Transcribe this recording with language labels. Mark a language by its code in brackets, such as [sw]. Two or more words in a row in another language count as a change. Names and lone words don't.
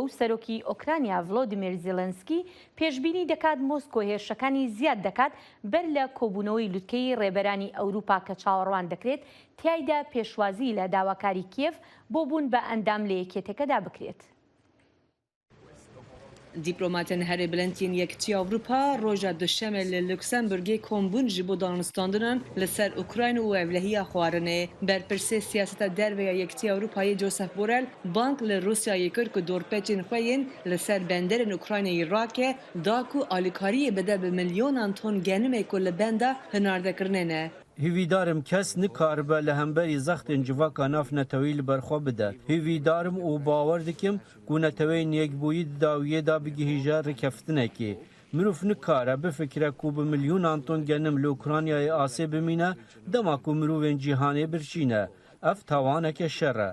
[ckb] و سەرۆکی ئۆکرانیا ڤڵۆدیمیر زێلەنسکی پێشبینی دەکات مۆسکۆ هێرشەکانی زیاد دەکات بەر لە کۆبوونەوەی لوتکەی ڕێبەرانی ئەوروپا کە چاوەڕوان دەکرێت تیایدا پێشوازی لە داواکاری کیێف بۆ بوون بە ئەندام لە یەکێتەکەدا بکرێت. [ku] دیپلۆماتên herê bilentiyên Yekîtiya Ewropa roja duşemê li Luksemburgê kombûn ji bo danûstandinan li ser Ukrayna û evlehiya xwarinê. Berpirsê siyaseta derve ya Yekîtiya Ewropayê Josep Borrell bank li Rûsyayê kir ku dorpêçên xwe yên li ser benderên Ukraynayê rake da ku alîkariyê bide bi milyonan ton genimê ku li benda hinardekirinê ne. هیویدارم کەس نکاربە لە هەمبەری زەختên civaka navnetewî li ber xwe bide. Hîvîdarim û bawer dikim ku neteweyên yekbûyî di dawiyê da bigihîje rêkeftinekê. Mirov nikare bifikire ku bi milyonan ton genim li Ukraynayê asê bimîne dema ku mirovên cîhanê birçîne. Ev tawaneke şer e.